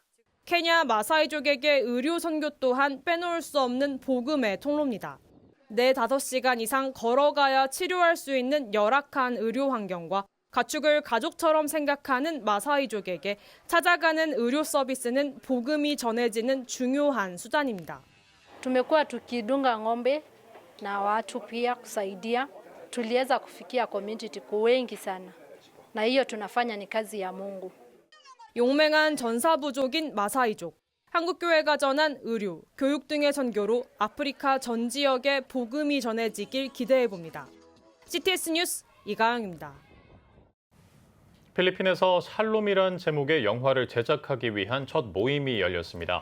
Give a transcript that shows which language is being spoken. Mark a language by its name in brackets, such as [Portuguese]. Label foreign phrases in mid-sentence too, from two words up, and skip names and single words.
[Korean] 케냐 마사이족에게 의료 선교 또한 빼놓을 수 없는 복음의 통로입니다. 4-5시간 이상 걸어가야 치료할 수 있는 열악한 의료 환경과 가축을 가족처럼 생각하는 마사이족에게 찾아가는 의료 서비스는 복음이 전해지는 중요한 수단입니다. [Swahili] Tumekuwa tukidunga ng'ombe na watu pia kusaidia. Tuliweza kufikia community kwa wengi sana. Na hiyo tunafanya ni kazi ya Mungu. [Korean] 용맹한 전사부족인 마사이족. 한국교회가 전한 의료, 교육 등의 선교로 아프리카 전 지역에 복음이 전해지길 기대해봅니다. CTS 뉴스 이가영입니다. 필리핀에서 샬롬이란 제목의 영화를 제작하기 위한 첫 모임이 열렸습니다.